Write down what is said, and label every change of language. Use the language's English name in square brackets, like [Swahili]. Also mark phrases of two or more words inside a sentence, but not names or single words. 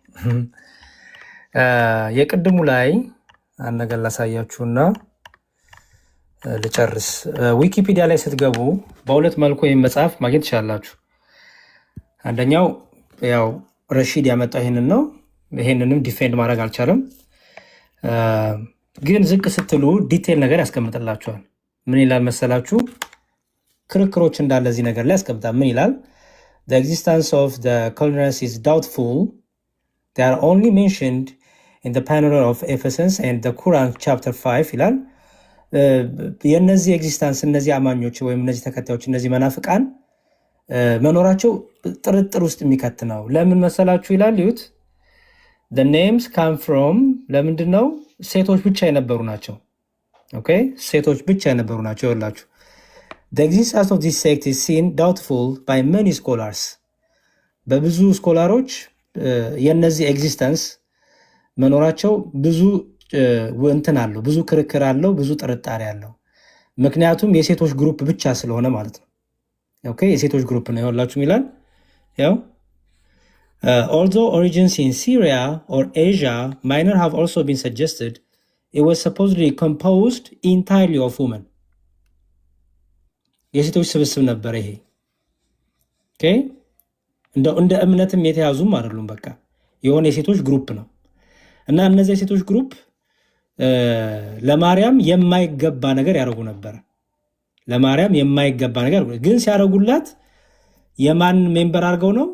[Amharic] የቅድሙ ላይ አንድ ነገር ላሳያችሁና ልጨርስ። ዊኪፒዲያ ላይ ስትገቡ በሁለት መልኩ ይህን መጽሐፍ ማግኘት ትችላላችሁ። አንደኛው ያው ረሺድ ያመጣው ይህንን ነው። ይህንንም ዲፌንድ ማድረግ አልቻለም፣ ግን ዝቅ ስትሉ ዲቴል ነገር ያስቀምጥላችኋል። ምን ይላል መሰላችሁ? ክርክሮች እንዳለ እዚህ ነገር ላይ ያስቀምጣል። ምን ይላል? [English] The existence of the culinary is doubtful. They are only mentioned in the panel of Ephesians and the Quran chapter 5 [Amharic] ይላል። የእነዚህ ኤግዚስታንስ እነዚህ አማኞች ወይም እነዚህ ተከታዮች እነዚህ መናፍቃን መኖራቸው ጥርጥር ውስጥ የሚከት ነው። ለምን መሰላችሁ ይላል? ይሁት [English] the names come from [Amharic] ለምንድን ነው? ሴቶች ብቻ የነበሩ ናቸው። ኦኬ ሴቶች ብቻ የነበሩ ናቸው። ይኸውላችሁ [English] the existence of this sect is seen doubtful by many scholars. [Amharic] በብዙ ስኮላሮች የነዚህ ኤግዚስተንስ መኖራቸው ብዙ እንትን አለው፣ ብዙ ክርክር አለው፣ ብዙ ጥርጣሬ አለው። ምክንያቱም የሴቶች ግሩፕ ብቻ ስለሆነ ማለት ነው። ኦኬ የሴቶች ግሩፕ ነው ይኸውላችሁ ይላል። ያው [English] although origins in Syria or Asia minor have also been suggested, it was supposedly composed entirely of women. [Amharic] የሴቶች ስብስብ ነበር ይሄ። ኦኬ እንደ እምነትም የተያዙም አይደሉም። በቃ የሆነ የሴቶች ግሩፕ ነው እና እነዚህ የሴቶች ግሩፕ ለማርያም የማይገባ ነገር ያደርጉ ነበር። ለማርያም የማይገባ ነገር ግን ሲያደርጉላት የማን ሜምበር አድርገው ነው?